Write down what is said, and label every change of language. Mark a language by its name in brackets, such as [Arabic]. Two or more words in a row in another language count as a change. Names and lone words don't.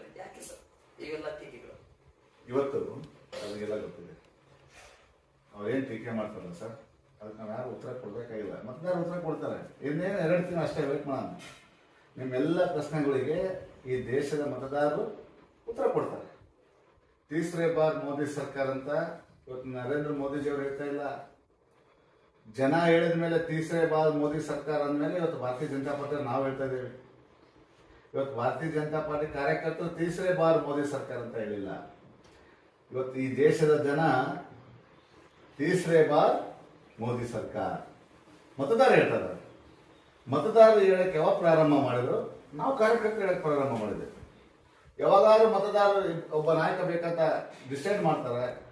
[Kannada] ಯಾಕೆ ಸರ್ ಇವೆಲ್ಲ ಟೀಕೆಗಳು? ಇವತ್ತು ಅವರಿಗೆಲ್ಲ ಗೊತ್ತಿದೆ, ಅವ್ರೇನ್ ಟೀಕೆ ಮಾಡ್ತಾರಲ್ಲ ಸರ್, ಅದಕ್ಕೆ ನಾವು ಯಾರು ಉತ್ತರ ಕೊಡ್ಬೇಕಾಗಿಲ್ಲ. ಮತದಾರ ಉತ್ತರ ಕೊಡ್ತಾರೆ. ಇನ್ನೇನು 2 ತಿಂಗಳು ಅಷ್ಟೇ ವೇಟ್ ಮಾಡೋಣ. ನಿಮ್ಮೆಲ್ಲ ಪ್ರಶ್ನೆಗಳಿಗೆ ಈ ದೇಶದ ಮತದಾರರು ಉತ್ತರ ಕೊಡ್ತಾರೆ. [Hindi] तीसरे बार मोदी [Kannada] ಸರ್ಕಾರ ಅಂತ ಇವತ್ತು ನರೇಂದ್ರ ಮೋದಿಜಿ ಅವರು ಹೇಳ್ತಾ ಇಲ್ಲ. ಜನ ಹೇಳಿದ ಮೇಲೆ [Hindi] तीसरे बार मोदी [Kannada] ಸರ್ಕಾರ ಅಂದಮೇಲೆ ಇವತ್ತು ಭಾರತೀಯ ಜನತಾ ಪಾರ್ಟಿ ನಾವು ಹೇಳ್ತಾ ಇದ್ದೇವೆ. ಇವತ್ತು ಭಾರತೀಯ ಜನತಾ ಪಾರ್ಟಿ ಕಾರ್ಯಕರ್ತರು [Hindi] तीसरे बार मोदी [Kannada] ಸರ್ಕಾರ ಅಂತ ಹೇಳಿಲ್ಲ. ಇವತ್ತು ಈ ದೇಶದ ಜನ [Hindi] तीसरे बार मोदी [Kannada] ಸರ್ಕಾರ ಮತದಾರ ಹೇಳ್ತಾರೆ. ಮತದಾರರು ಹೇಳಕ್ಕೆ ಯಾವಾಗ ಪ್ರಾರಂಭ ಮಾಡಿದ್ರು? ನಾವು ಕಾರ್ಯಕರ್ತರು ಹೇಳಕ್ಕೆ ಪ್ರಾರಂಭ ಮಾಡಿದ್ದೇವೆ. ಯಾವಾಗಾದ್ರೂ ಮತದಾರರು ಒಬ್ಬ ನಾಯಕ ಬೇಕಂತ ಡಿಸೈಡ್ ಮಾಡ್ತಾರೆ.